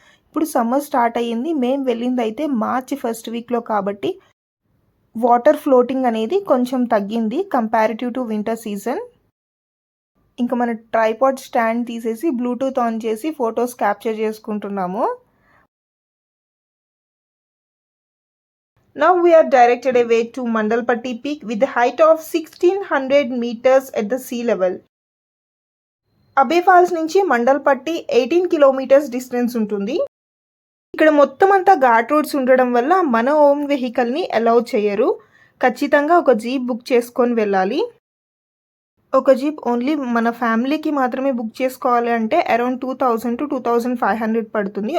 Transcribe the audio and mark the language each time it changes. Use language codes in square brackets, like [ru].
[te] ఇప్పుడు summer start అయ్యింది. మేము వెళ్ళింది అయితే మార్చి ఫస్ట్ వీక్లో కాబట్టి వాటర్ ఫ్లోటింగ్ అనేది కొంచెం తగ్గింది [en] Comparative to winter season. [te] ఇంకా మన ట్రైపాడ్ స్టాండ్ తీసేసి బ్లూటూత్ ఆన్ చేసి ఫొటోస్ క్యాప్చర్ చేసుకుంటున్నాము. [en] Now we are directed away to Mandalpatti Peak with a height of 1600 meters at the sea level. [te] అబ్బే ఫాల్స్ నుంచి మండల్పట్టి 18 కిలోమీటర్స్ డిస్టెన్స్ ఉంటుంది. ఇక్కడ మొత్తం అంతా ఘాట్ రోడ్స్ ఉండడం వల్ల మన ఓన్ వెహికల్ని అలౌ చేయరు. ఖచ్చితంగా ఒక జీప్ బుక్ చేసుకొని వెళ్ళాలి. ఒక జీప్ ఓన్లీ మన ఫ్యామిలీకి మాత్రమే బుక్ చేసుకోవాలి అంటే అరౌండ్ 2000 to 2500 పడుతుంది.